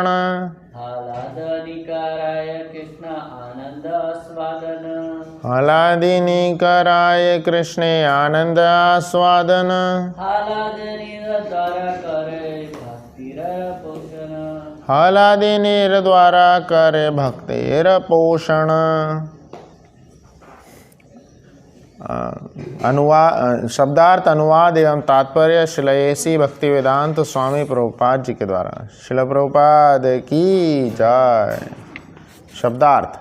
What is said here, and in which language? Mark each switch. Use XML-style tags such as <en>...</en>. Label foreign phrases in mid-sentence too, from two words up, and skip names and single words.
<bn>হলাদিনী করায় কৃষ্ণ আনন্দ আস্বাদন, হলাদিনী করায় কৃষ্ণে আনন্দ আস্বাদন, হলাদিনী দ্বারা করে ভক্তের পোষণ, হলাদিনীর দ্বারা করে ভক্তের পোষণ।</bn> <hi>अनुवाद शब्दार्थ अनुवाद एवं तात्पर्य श्रील भक्ति वेदांत स्वामी प्रभुपाद जी के द्वारा। श्रील प्रभुपाद की जय। शब्दार्थ।</hi>